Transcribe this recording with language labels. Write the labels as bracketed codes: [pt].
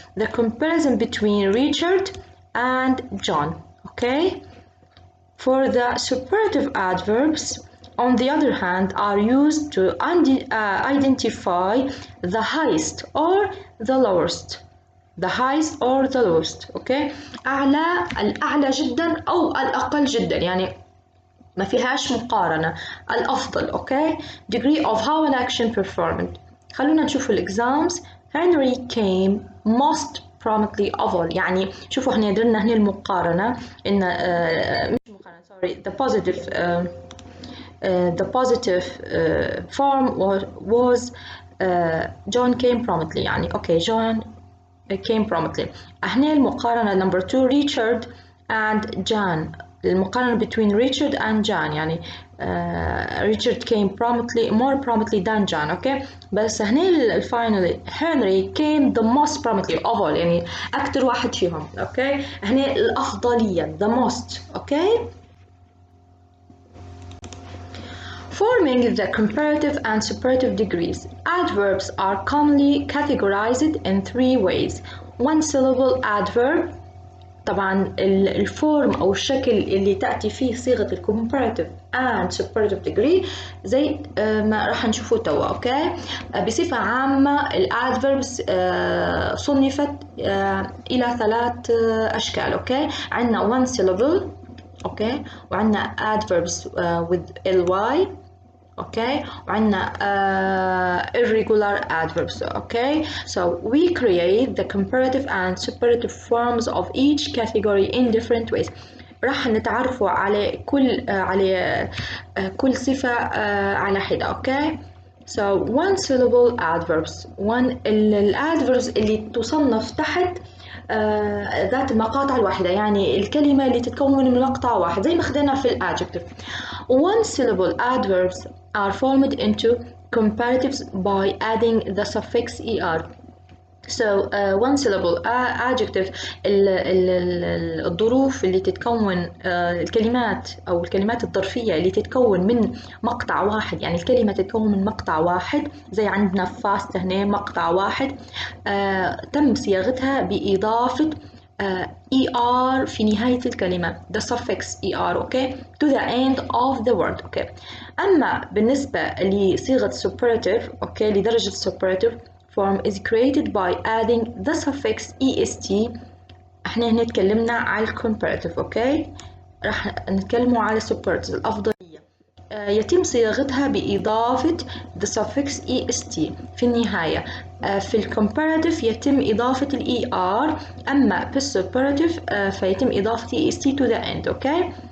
[en] The comparison between Richard and John, okay? For the superlative adverbs, on the other hand, are used to identify the highest or the lowest. The highest or the lowest, okay? [ar] الأعلى جدا أو الأقل جدا، يعني ما فيهاش مقارنة. الأفضل، [en] okay? Degree of how an action performed. [ar] خلونا نشوف الإكزامز. [en] Henry came most promptly of all. [ar] يعني شوفوا احنا درنا هنا المقارنة إن مش مقارنة [en] sorry the positive form was John came promptly. يعني okay John came promptly. [ar] هنا المقارنة [en] number 2 Richard and John. [ar] المقارنة [en] between Richard and John [ar] يعني [en] Richard came promptly more promptly than John, okay? [ar] بس هنا [en] finally Henry came the most promptly of all، [ar] يعني أكتر واحد فيهم، [en] okay? [ar] هنا الأفضلية [en] the most, okay? Forming the comparative and superlative degrees, adverbs are commonly categorized in 3 ways. One syllable adverb. [ar] طبعا الفورم أو الشكل اللي تأتي فيه صيغة [en] comparative and superlative degree [ar] زي ما راح نشوفه توا، أوكي؟ بصفة عامة الادفيربس صنفت إلى 3 أشكال، أوكي؟ عندنا [en] one syllable، [ar] أوكي؟ وعندنا [en] adverbs with ly، [ar] okay, وعندنا [en] irregular adverbs, okay? So we create the comparative and superlative forms of each category in different ways. [ar] راح نتعرفوا على كل صفة على حدة، okay? [en] So one syllable adverbs. [ar] الادفيربs اللي تصنف تحت ذات المقاطع الواحدة، يعني الكلمة اللي تتكون من مقطع واحد زي ما خدنا في الادجective. [en] One syllable adverbs are formed into comparatives by adding the suffix er. So one syllable adjective [ar] الظروف اللي تتكون الكلمات أو الكلمات الظرفية اللي تتكون من مقطع واحد، يعني الكلمة تتكون من مقطع واحد، زي عندنا fast هنا مقطع واحد تم صياغتها بإضافة ER في نهاية الكلمة [en] the suffix ER okay to the end of the word okay. [ar] أما بالنسبة لصيغة [en] superlative okay [ar] لدرجة [en] superlative form is created by adding the suffix est. [ar] احنا هنا تكلمنا على comparative اوكي، راح نتكلموا على superlative الأفضلية. يتم صياغتها بإضافة [en] the suffix est [ar] في النهاية. في الcomparative يتم إضافة ال er، أما في superlative فيتم إضافة est [en] to the end okay.